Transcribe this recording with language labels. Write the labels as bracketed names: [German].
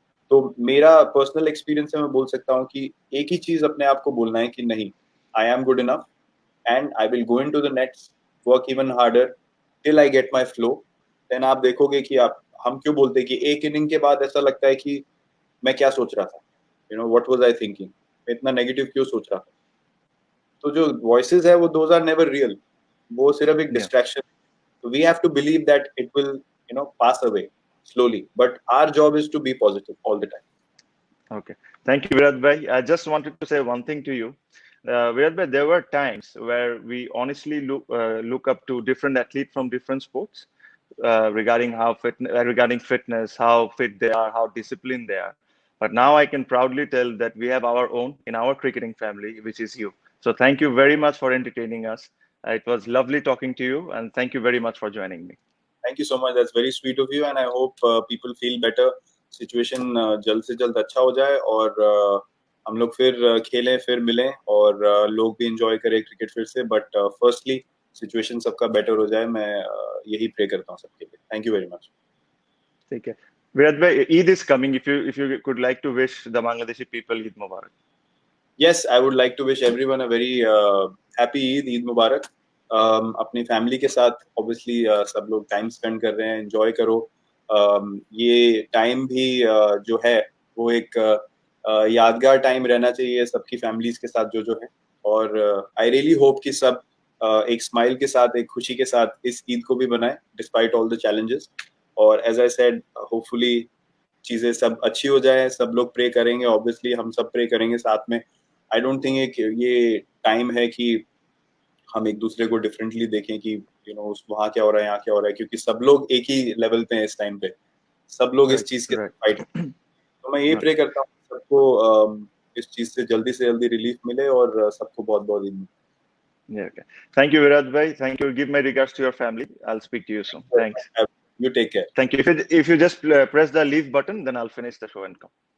[Hindi] तो मेरा personal experience है, मैं बोल सकता हूँ कि एक ही चीज अपने आप को बोलना है कि नहीं, [English] I am good enough and I will go into the nets, work even harder till I get my flow. [Hindi] Then आप देखोगे कि आप, हम क्यों बोलते हैं कि एक इनिंग के बाद ऐसा लगता है कि मैं क्या सोच रहा था, [English] you know what was I thinking, [Hindi] मैं इतना नेगेटिव क्यों सोच रहा था। तो जो वॉइसेस है वो [English] those are never real, [Hindi] वो सिर्फ एक distraction. [English] So we have to believe that it will, you know, pass away slowly. But our job is to be positive all the time. Okay. Thank you, Virat Bhai. I just wanted to say one thing to you. Virat Bhai, there were times where we honestly look up to different athletes from different sports regarding regarding fitness, how fit they are, how disciplined they are. But now I can proudly tell that we have our own in our cricketing family, which is you. So thank you very much for entertaining us. It was lovely talking to you, and thank you very much for joining me. Thank you so much. That's very sweet of you, and I hope people feel better. [Hindi] Situation जल्द से जल्द अच्छा हो जाए और हम लोग फिर खेलें, फिर मिलें और लोग भी एंजॉय करें क्रिकेट फिर से। बट फर्स्टली सिचुएशन सबका बेटर हो जाए, मैं यही प्रे करता हूँ सबके लिए। [English] Thank you very much. [Hindi] ठीक है [English] विराट भाई, Eid is coming. If you could like to wish the Bangladeshi people Eid Mubarak. Yes, I would like to wish everyone a very happy Eid Mubarak. [Hindi] अपनी family के साथ obviously सब लोग time spend कर रहे हैं, एंजॉय करो। ये टाइम भी जो है वो एक यादगार टाइम रहना चाहिए सबकी फैमिलीज के साथ जो है। और [English] I really hope [Hindi] कि सब एक स्माइल के साथ, एक खुशी के साथ इस ईद को भी बनाए [English] Despite all the challenges. [Hindi] और [English] as I said, [Hindi] होपफुली चीजें सब अच्छी हो जाए, सब लोग प्रे करेंगे, ऑब्वियसली हम सब प्रे करेंगे साथ में। [English] I don't think [Hindi] ये टाइम है कि हम एक दूसरे को डिफरेंटली देखें कि [English] you know [Hindi] वहाँ क्या हो रहा है, यहाँ क्या हो रहा है, क्योंकि सब लोग एक ही लेवल पे हैं इस टाइम पे, सब लोग इस चीज के फाइट। तो मैं ये प्रे करता हूँ सबको इस चीज से जल्दी रिलीफ मिले और सबको बहुत बहुत Eid. [English] Yeah, okay. Thank you, Virat bhai. Thank you. Give my regards to your family. I'll speak to you soon. Thanks. You take care. Thank you. If you just press the leave button, then I'll finish the show and come.